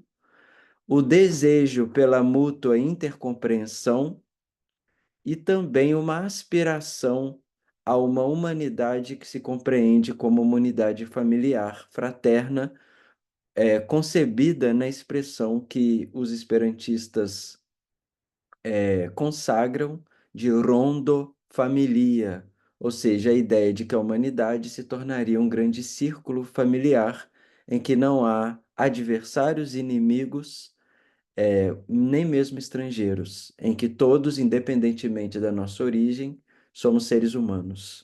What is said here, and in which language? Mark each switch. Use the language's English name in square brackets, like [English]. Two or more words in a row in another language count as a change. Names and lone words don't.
[Portuguese] o desejo pela mútua intercompreensão e também uma aspiração a uma humanidade que se compreende como uma unidade familiar, fraterna, concebida na expressão que os esperantistas consagram de [Esperanto] rondo familia, [Portuguese] ou seja, a ideia de que a humanidade se tornaria um grande círculo familiar em que não há adversários inimigos, nem mesmo estrangeiros, em que todos, independentemente da nossa origem, somos seres humanos.